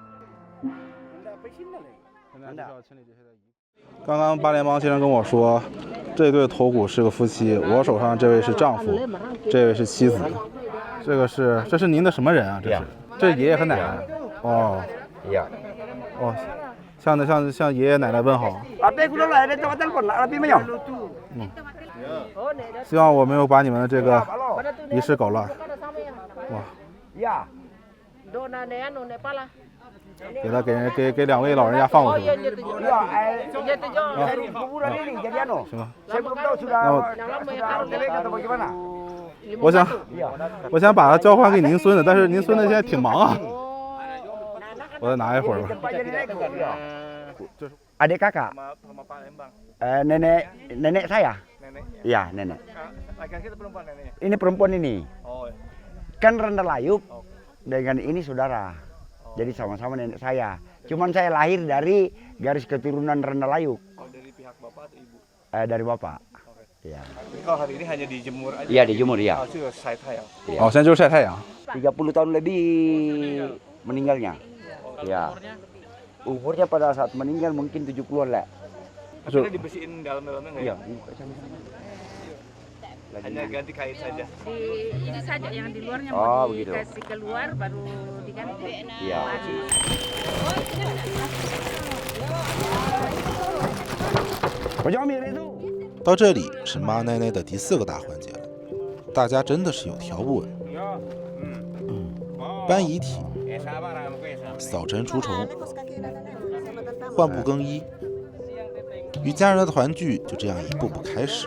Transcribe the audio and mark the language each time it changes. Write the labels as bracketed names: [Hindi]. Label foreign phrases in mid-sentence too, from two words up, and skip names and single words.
[Chinese] 刚刚八联帮先生跟我说，这对头骨是个夫妻，我手上这位是丈夫，这位是妻子，这是您的什么人啊？这是爷爷和奶奶。哦。 [Indonesian] Iya. [Chinese] 哦，向爷爷奶奶问好。 [Indonesian] Tapi aku dulu ada tempat telepon, lebih banyak. [Chinese] 希望我没有把你们的这个仪式搞乱。哇。 [Indonesian] Ya. [Chinese] 给两位老人家放过去。 [Indonesian] Ya, kuburan ini jadi anu. Saya belum tahu sudah atau bagaimana. [Chinese] 我想把它交还给您孙子，但是您孙子现在挺忙啊。我再拿一会儿吧。 [Indonesian] Adik kakak. Nenek saya. Iya, nenek. Laki-laki atau perempuan neneknya? Ini perempuan ini. Oh. Kan Rendalayuk dengan ini saudara. Jadi sama-sama nenek saya. Cuman saya lahir dari garis keturunan Rendalayuk. Oh, dari pihak bapak atau ibu? Dari bapak. Oke. Iya. Jadi kalau hari ini hanya dijemur aja? Iya, dijemur ya. Oh, itu [Chinese] 晒太阳。哦，现在就是晒太阳。 [Indonesian] 30 tahun lebih meninggalnya. Ya. Umurnya pada saat meninggal mungkin 70-an lah. Akhirnya dibersihin dalam-dalamnya nggak ya? Iya. Hanya ganti kain saja. Ini saja yang di luarnya Oh, mau begitu. dikasih keluar baru diganti. Iya. itu. [Chinese] 到这里是妈奶奶的第4个大环节了，大家真的是有条不紊。搬遗体、扫尘除虫、换布更衣，与家人的团聚就这样一步步开始。